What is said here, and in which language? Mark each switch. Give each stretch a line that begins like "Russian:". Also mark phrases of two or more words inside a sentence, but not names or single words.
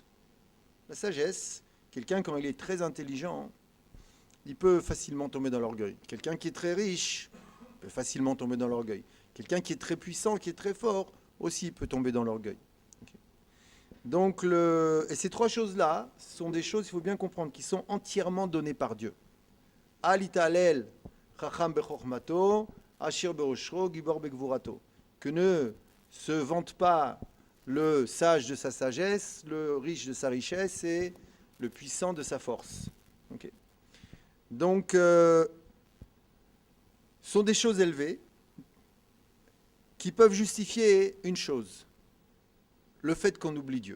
French: La sagesse, quelqu'un quand il est très intelligent, il peut facilement tomber dans l'orgueil. Quelqu'un qui est très riche peut facilement tomber dans l'orgueil. Quelqu'un qui est très puissant, qui est très fort, aussi peut tomber dans l'orgueil. Okay. Donc, et ces trois choses-là sont des choses, il faut bien comprendre, qui sont entièrement données par Dieu.
Hebrew: אל יתהלל חכם בחכמתו עשיר בעשרו גבור בגבורתו.
French: Que ne se vante pas le sage de sa sagesse, le riche de sa richesse et le puissant de sa force. Okay. Donc, sont des choses élevées qui peuvent justifier une chose, le fait qu'on oublie Dieu.